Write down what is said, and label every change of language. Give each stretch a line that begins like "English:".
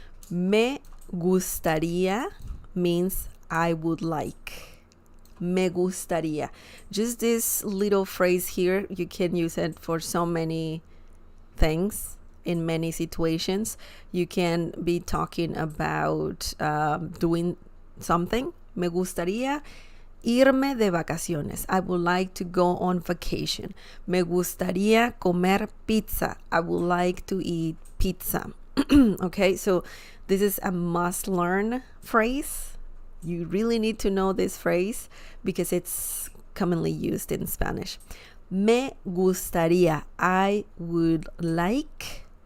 English: Me gustaría means I would like. Me gustaría. Just this little phrase here, you can use it for so many things in many situations. You can be talking about doing something.
Spanish: Me gustaría irme de vacaciones.
English: I would like to go on vacation.
Spanish: Me gustaría comer pizza.
English: I would like to eat pizza. Okay, so this is a must-learn phrase. You really need to know this phrase because it's commonly used in Spanish.
Spanish: Me gustaría.
English: I would like.